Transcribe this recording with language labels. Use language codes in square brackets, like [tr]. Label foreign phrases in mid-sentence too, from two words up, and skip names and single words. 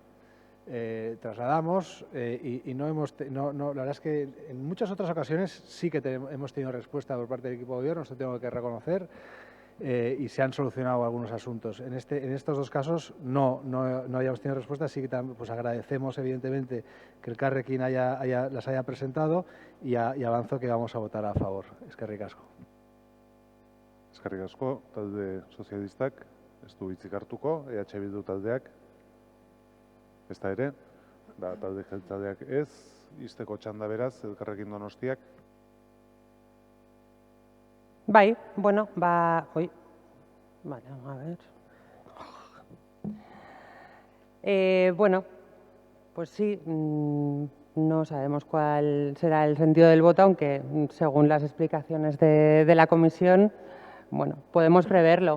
[es] Trasladamos y la verdad es que en muchas otras ocasiones sí que hemos tenido respuesta por parte del equipo de gobierno, esto tengo que reconocer, y se han solucionado algunos asuntos. En estos dos casos no hayamos tenido respuesta, así que pues agradecemos evidentemente que el Elkarrekin las haya presentado y avanzo que vamos a votar a favor. [eu] Eskerrik asko. Eskerrik asko, talde sozialistak, ez du hitzik hartuko, EH Bildu taldeak, ez da ere, da talde jeltzaleak ez, izteko txanda beraz, Elkarrekin Donostiak. Bai, bueno, [es] vale, a ver. Bueno, pues sí, no sabemos cuál será el sentido del voto, aunque según las explicaciones de la comisión, bueno, podemos preverlo.